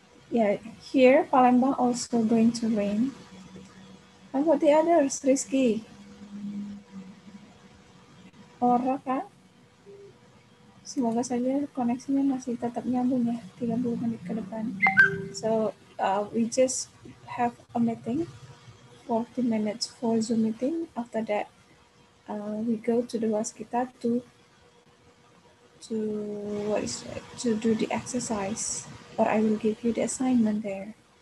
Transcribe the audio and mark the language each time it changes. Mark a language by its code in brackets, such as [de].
[en] Yeah, here Palembang also going to rain. How about the others, Rizky? [jv] Ora kan? [id] Semoga saja koneksinya masih tetap nyambung ya 30 menit ke depan. [en] So we just have a meeting 40 minutes for Zoom meeting. After that, we go to the Waskita to what is it? To do the exercise, or I will give you the assignment there.